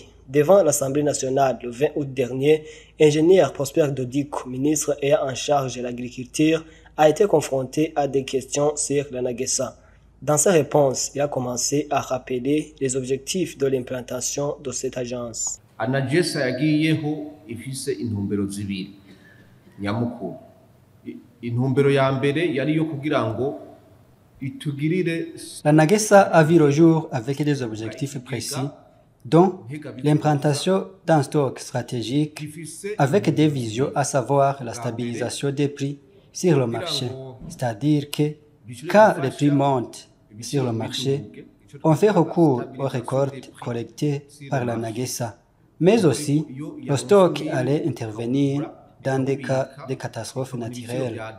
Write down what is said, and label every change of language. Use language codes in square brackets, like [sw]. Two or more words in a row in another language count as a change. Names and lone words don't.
[fr] Devant l'Assemblée nationale le 20 août dernier, ingénieur Prosper Dodiko, ministre ayant en charge de l'agriculture, a été confronté à des questions sur l'ANAGESA. Dans sa réponse, il a commencé à rappeler les objectifs de l'implantation de cette agence. [rn] ANAGESA yagiyeho ifise intumbero zibiri nyamukuru. [fr] L'ANAGESA a vu le jour avec des objectifs précis, dont l'implantation d'un stock stratégique avec des visions, à savoir la stabilisation des prix sur le marché. C'est-à-dire que quand les prix montent sur le marché, on fait recours aux récoltes collectées par l'ANAGESA, mais aussi le stock allait intervenir dans des cas de catastrophes naturelles.